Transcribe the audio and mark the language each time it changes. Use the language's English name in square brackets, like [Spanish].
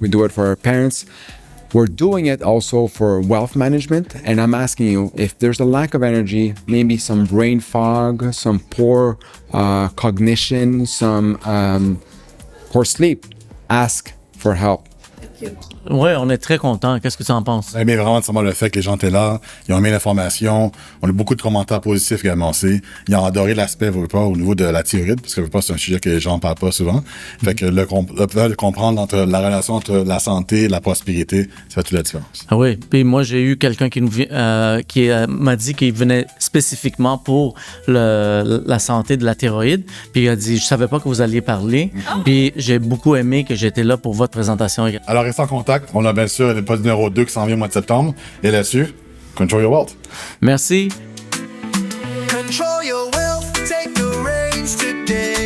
[English] We do it for our parents. We're doing it also for wealth management. And I'm asking you, if there's a lack of energy, maybe some brain fog, some poor cognition, some poor sleep, ask for help. [French] Oui, on est très content. Qu'est-ce que tu en penses? J'ai aimé vraiment seulement le fait que les gens étaient là, ils ont aimé l'information, on a eu beaucoup de commentaires positifs également aussi. Ils ont adoré l'aspect au niveau de la thyroïde, parce que c'est un sujet que les gens ne parlent pas souvent. Fait que le comprendre entre la relation entre la santé et la prospérité, ça fait toute la différence. Ah oui, puis moi j'ai eu quelqu'un qui m'a dit qu'il venait spécifiquement pour la santé de la thyroïde, puis il a dit je savais pas que vous alliez parler, puis j'ai beaucoup aimé que j'étais là pour votre présentation. Alors restez en contact. On a bien sûr le poste numéro 2 qui s'en vient au mois de septembre. Et là-dessus, [English] control your wealth. [French] Merci. [English] Control your wealth, take the reins today.